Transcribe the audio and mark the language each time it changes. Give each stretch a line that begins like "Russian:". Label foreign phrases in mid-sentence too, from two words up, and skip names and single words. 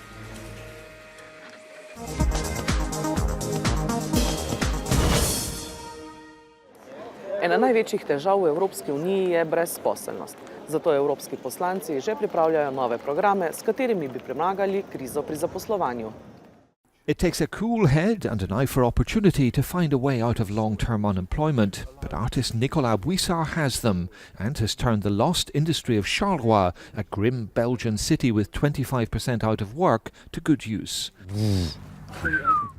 Slovenian: Ena največjih težav v Evropski uniji je brezposelnost. Zato evropski poslanci že pripravljajo nove programe, s katerimi bi premagali krizo pri zaposlovanju.
English: It takes a cool head and an eye for opportunity to find a way out of long-term unemployment, but artist Nicolas Buissard has them and has turned the lost industry of Charleroi, a grim Belgian city with 25% out of work, to good use.